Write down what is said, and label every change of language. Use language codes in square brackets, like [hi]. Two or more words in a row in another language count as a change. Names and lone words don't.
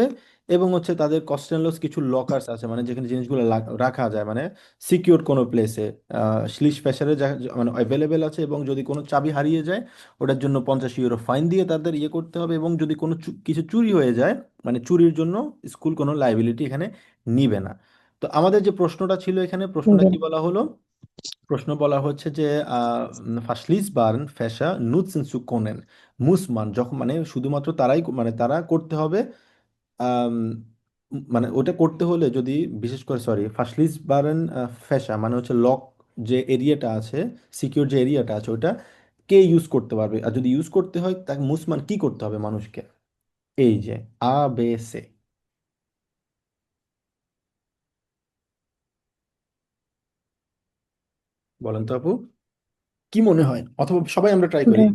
[bn] এবং হচ্ছে তাদের কস্টেনলস কিছু লকার্স আছে মানে যেখানে জিনিসগুলো রাখা যায় মানে সিকিউর কোনো প্লেসে শ্লিশ প্রেসারে মানে অ্যাভেলেবেল আছে। এবং যদি কোনো চাবি হারিয়ে যায় ওটার জন্য 50 ইউরো ফাইন দিয়ে তাদের ইয়ে করতে হবে। এবং যদি কোনো কিছু চুরি হয়ে যায় মানে চুরির জন্য স্কুল কোনো লাইবিলিটি এখানে নিবে না। তো আমাদের যে প্রশ্নটা ছিল এখানে প্রশ্নটা কি বলা হলো, প্রশ্ন বলা হচ্ছে যে [de] verschließbaren Fächer nutzen zu können muss man [bn] যখন মানে শুধুমাত্র তারাই মানে তারা করতে হবে আম, মানে ওটা করতে হলে যদি বিশেষ করে [de] verschließbaren Fächer [bn] মানে হচ্ছে লক যে এরিয়াটা আছে সিকিউর যে এরিয়াটা আছে ওটা কে ইউজ করতে পারবে। আর যদি ইউজ করতে হয় তাকে মুসমান কি করতে হবে মানুষকে। এই যে A B C বলেন তো আপু কি মনে হয়, অথবা সবাই আমরা ট্রাই করি।